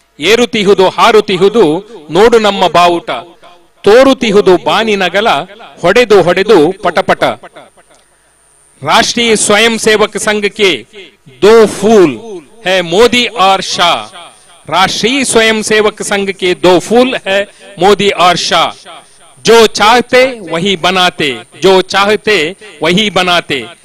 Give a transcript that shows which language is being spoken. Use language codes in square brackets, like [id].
[kn] ಏರುತಿಹುದು ಹಾರುತಿಹುದು ನೋಡು ನಮ್ಮ ಬಾವುಟ, ತೋರುತಿಹುದು ಬಾನಿನಗಲ ಹೊಡೆದು ಹೊಡೆದು ಪಟಪಟ. [hi] राष्ट्रीय स्वयं सेवक संघ के 2 फूल है मोदी और शाह. राष्ट्रीय स्वयं सेवक संघ के 2 फूल है मोदी और शाह. जो चाहते वही बनाते, जो चाहते वही बनाते.